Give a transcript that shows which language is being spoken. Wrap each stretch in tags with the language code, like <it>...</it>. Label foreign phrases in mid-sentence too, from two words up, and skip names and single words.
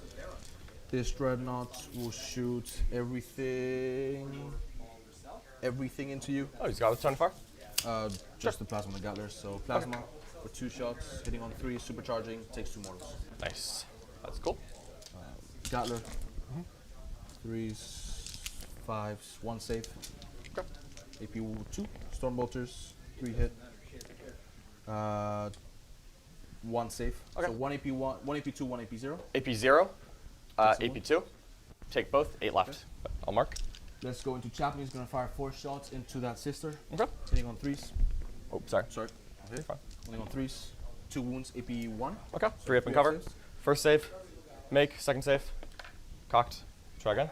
<en>This Dreadnought will shoot everything into you. Oh, he's got with 24? just the plasma and the Gatler. So plasma for 2 shots, hitting on 3, supercharging, takes 2 mortals. Nice. That's cool. Gatler, 3s, 5s, 1 save. AP 2, Stormbolters, 3 hit. 1 save. So 1 AP 1 AP 2, 1 AP 0. AP 0, AP 2. Take both, 8 left. I'll mark. Let's go into Chaplain. He's going to fire 4 shots into that sister. Okay. Hitting on 3s. Oh, sorry. Sorry. Okay. Fine. Hitting on 3s. 2 wounds, AP 1. Okay. So 3 up and cover. saves. First save. Make. Second save. Cocked. Try again.</en>